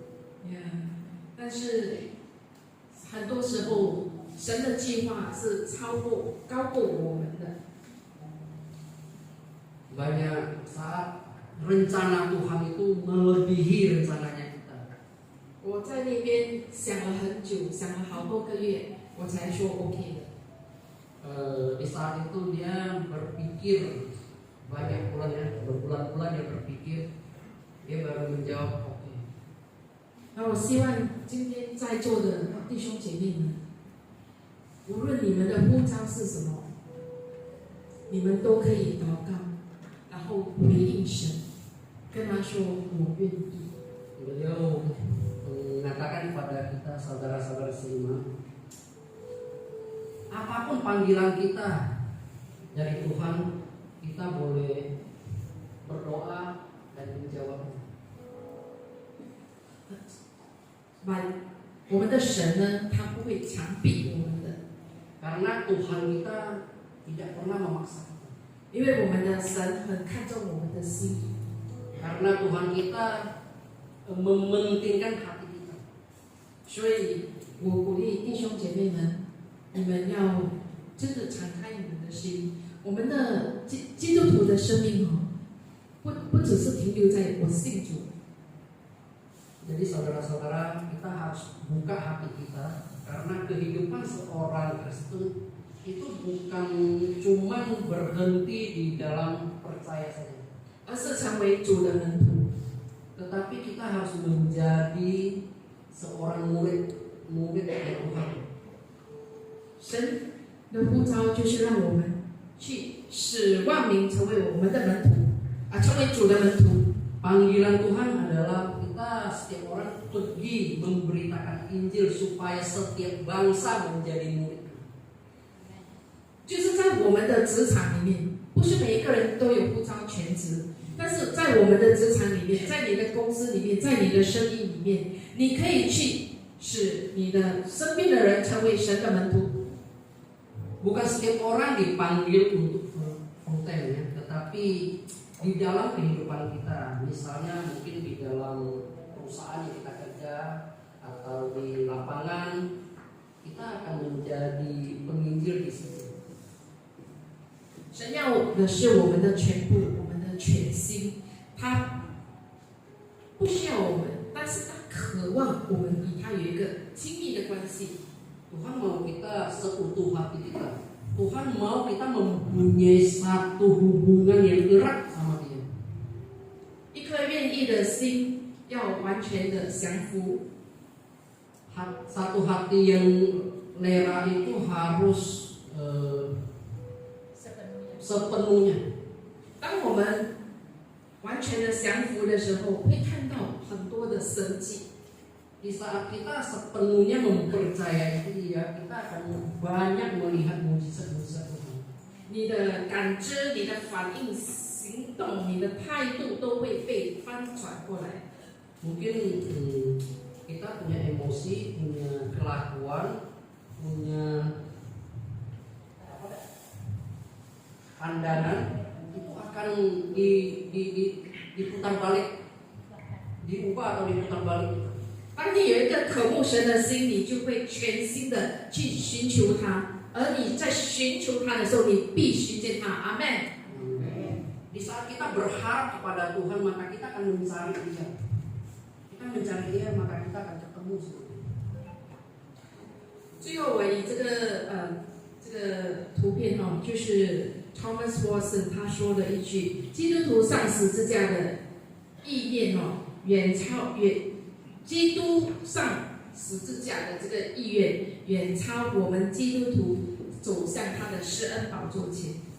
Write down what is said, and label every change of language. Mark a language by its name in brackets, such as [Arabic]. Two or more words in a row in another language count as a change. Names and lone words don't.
[Chinese] 但是很多时候神的计划是高过我们的。 [Indonesian] Banyak saat rencana Tuhan itu melebihi rencananya kita. [Chinese] 我在那边想了很久，想了好多个月，我才说 OK 的。 [Indonesian] Di saat itu dia berpikir banyak bulan ya, berbulan-bulan dia berpikir, dia baru menjawab oke. [Chinese] 那我希望今天在座的弟兄姐妹们，无论你们的呼召是什么，你们都可以祷告，然后回应神，跟他说我愿意。 [Indonesian] Beliau mengatakan kepada kita saudara-saudara seiman, apapun panggilan kita dari Tuhan, kita boleh berdoa dan menjawab. [Chinese] 我们的神呢，他不会强逼我们的， [Indonesian] Karena Tuhan kita tidak pernah memaksa kita. [Chinese] 因为我们的神很看重我们的心。 [Indonesian] Karena Tuhan kita mementingkan hati kita. [Chinese] 所以我鼓励弟兄姐妹们，你们要真的敞开你们的心。我们的基督徒的生命不只是停留在我信主。 [Indonesian] Jadi saudara-saudara, kita harus buka hati kita, karena kehidupan seorang Kristen itu bukan cuma berhenti di dalam percaya saja, [Chinese] 而是成为主的门徒。 [Indonesian] tetapi kita harus menjadi seorang murid dari Tuhan. [Chinese] 神的呼召就是让我们去使万民成为我们的门徒，成为主的门徒。 [Indonesian] Panggilan Tuhan adalah kita setiap orang pergi memberitakan Injil supaya setiap bangsa menjadi murid. [Chinese] 就是在我们的职场里面，不是每一个人都有呼召全职，但是在我们的职场里面，在你的公司里面，在你的生意里面，你可以去使你的身边的人成为神的门徒。 [Indonesian] Bukan setiap orang dipanggil untuk konten ya, tetapi di dalam kehidupan kita, misalnya mungkin di dalam perusahaan yang kita kerja atau di lapangan, kita akan menjadi penginjil di situ. [Chinese] 神要的是我们的全部，我们的全心。他不需要我们，但是他渴望我们与他有一个亲密的关系。 [Indonesian] Tuhan mau kita seutuh hati kita. Tuhan mau kita mempunyai satu hubungan yang erat sama Dia. [Chinese] 一颗愿意的心要完全的降服。 [Indonesian] Satu hati yang lera itu harus sepenuhnya. [Chinese] 当我们完全的降服的时候，会看到很多的神迹。 [Indonesian] Di saat kita sepenuhnya mempercayai Dia, kita akan banyak melihat mujizat-mujizat Tuhan. [Chinese] 你的感知、你的反应、行动、你的态度都会被翻转过来。 [Indonesian] Mungkin kita punya emosi, punya kelakuan, punya pandangan, itu akan diputar balik, diubah atau diputar balik. [Chinese] 当你有一个渴慕神的心，你就会全心的去寻求他。而你在寻求他的时候，你必须见他。阿门。 [Indonesian] Di saat kita berharap kepada Tuhan, maka kita akan mencari Dia. Kita mencari Dia, maka kita akan ketemu. [Chinese] 最后，我以这个图片就是 Thomas Watson 他说的一句：基督徒上十字架的意念基督上十字架的这个意愿远超我们基督徒走向他的施恩宝座前。